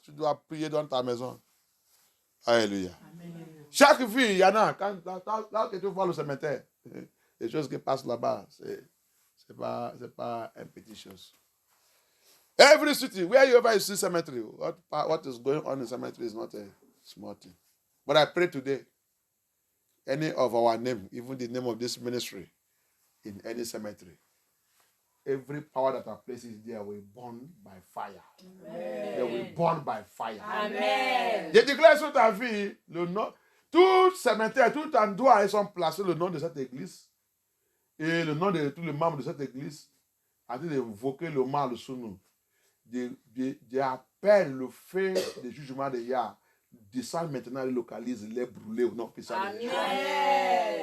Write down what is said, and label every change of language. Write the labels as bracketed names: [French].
[French] Tu dois prier dans ta maison. Alléluia. Chaque vie, il y en a. Là que tu vois le cimetière, les choses qui passent là-bas, c'est pas une petite chose. [English] Every city, wherever you see cemetery, what is going on in the cemetery is not a small thing. But I pray today, any of our name, even the name of this ministry, in any cemetery, every power that are places there will burn by fire. Amen. They will burn by fire. Amen. [French] Je déclare sur ta vie, le nom, tout cimetière, tout endroit, ils sont placés le nom de cette église et le nom de tous les membres de cette église, afin d'évoquer le mal sur nous. J'appelle le feu de jugement de Yah. Descend maintenant, les localise, les brûler au nom puissant de Yeshua.